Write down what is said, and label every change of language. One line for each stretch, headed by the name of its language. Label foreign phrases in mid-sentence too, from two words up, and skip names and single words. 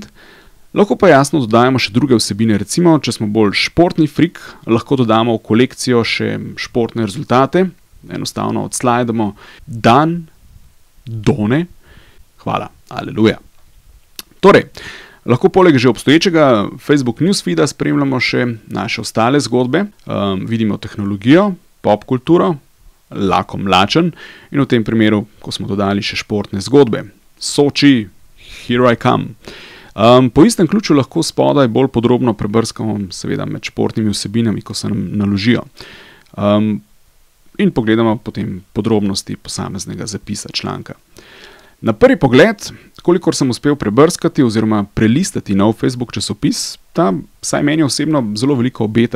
Slovenian: Lahko pa jasno dodajamo še druge vsebine, recimo, če smo bolj športni frik, lahko dodamo v kolekcijo še športne rezultate, enostavno odslajdamo dan, done, hvala, aleluja. Torej, lahko poleg že obstoječega Facebook newsfeeda spremljamo še naše ostale zgodbe, vidimo tehnologijo, pop kulturo, lakom lačen in v tem primeru, ko smo dodali še športne zgodbe.
English: Soči, here I come.
Slovenian: Po istem ključu lahko spodaj bolj podrobno prebrskamo seveda med športnimi vsebinami, ko se nam naložijo. In pogledamo potem podrobnosti posameznega zapisa članka. Na prvi pogled, kolikor sem uspel prebrskati oziroma prelistati nov Facebook časopis, ta vsaj meni osebno zelo veliko obeta.